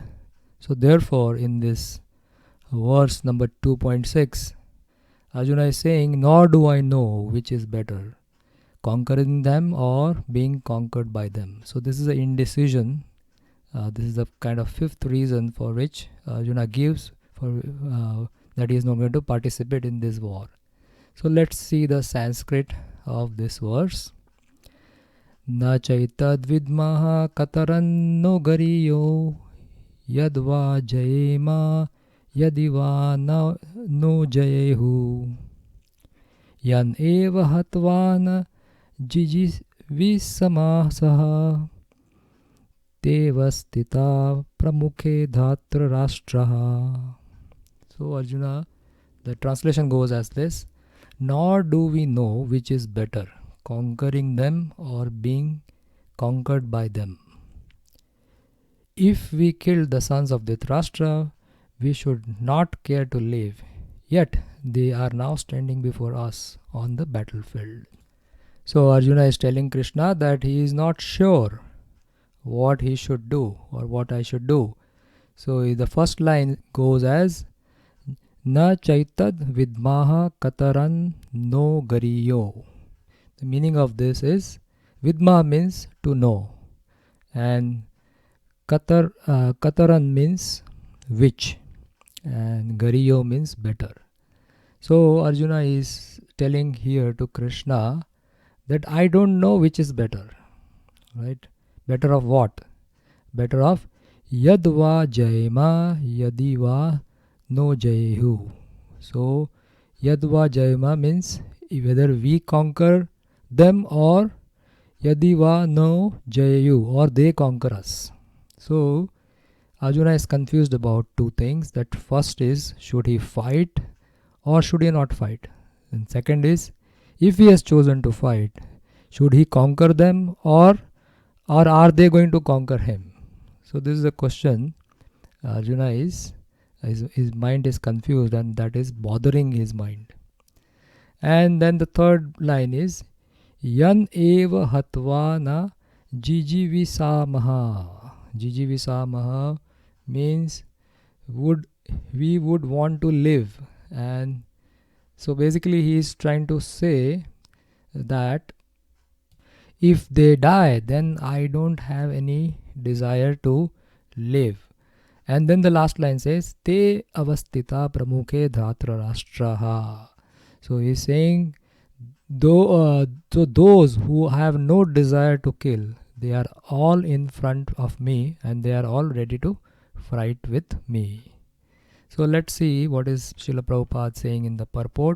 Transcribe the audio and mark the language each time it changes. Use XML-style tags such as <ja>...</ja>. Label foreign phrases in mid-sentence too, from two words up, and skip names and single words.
<en>So therefore, in this verse number 2.6, Arjuna is saying, nor do I know which is better, conquering them or being conquered by them. So this is an indecision. This is the kind of fifth reason for which Arjuna gives for that he is not going to participate in this war. So let's see the Sanskrit of this verse.</en> <sa>न चैतद् विद्मः कतरन्नो गरीयो यद्वा जयेम यदि वा नो जयेयुः यानेव हत्वा जिजीविषामः ते अवस्थिताः प्रमुखे धार्त राष्ट्राः.</sa> <en>So Arjuna, the translation goes as this: nor do we know which is better, conquering them or being conquered by them. If we killed the sons of Dhritarashtra, we should not care to live, yet they are now standing before us on the battlefield. So Arjuna is telling Krishna that he is not sure what he should do or what I should do. So the first line goes as</en> <sa>न चैतद् विद्मः कतरन् नो गरीयो.</sa> <en>The meaning of this is vidma means to know and kataran means which and gariyo means better. So Arjuna is telling here to Krishna that I don't know which is better, right? Better of what? Better of</en> <sa>यद्वा जयेम यदि वा नो जयेयुः.</sa> <en>So</en> <sa>यद्वा जयेम</sa> <en>means whether we conquer them or</en> <sa>यदि वा नो जयेयुः</sa> <en>or they conquer us. So Arjuna is confused about two things. That first is, should he fight or should he not fight? And second is, if he has chosen to fight, should he conquer them or are they going to conquer him? So this is a question. Arjuna his mind is confused and that is bothering his mind. And then the third line is</en> <sa>यान् एव हत्वा न जिजीविषामः.</sa> <en>Jijivisamaha means we would want to live. And so basically he is trying to say that if they die, then I don't have any desire to live. And then the last line says,</en> <sa>ते अवस्थिताः प्रमुखे धार्त राष्ट्राः.</sa> <en>So he's saying, so those who have no desire to kill, they are all in front of me and they are all ready to fight with me. So let's see what is Srila Prabhupada saying in the purport.</en>